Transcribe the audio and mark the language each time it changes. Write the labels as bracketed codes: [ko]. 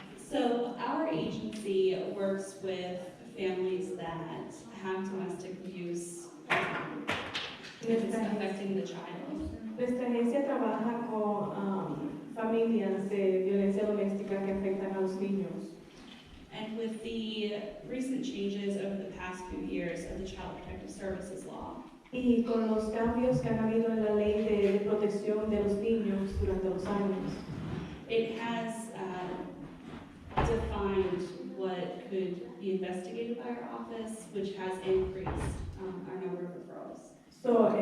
[en] So our agency works with families that have domestic abuse if it's affecting the child. [es] Nuestra agencia trabaja con familias de violencia doméstica que afectan a los niños. [en] And with the recent changes over the past few years of the Child Protective Services Law, [es] Y con los cambios que han habido en la ley de protección de los niños durante los años, [en] it has defined what could be investigated by our office, which has increased our number of referrals.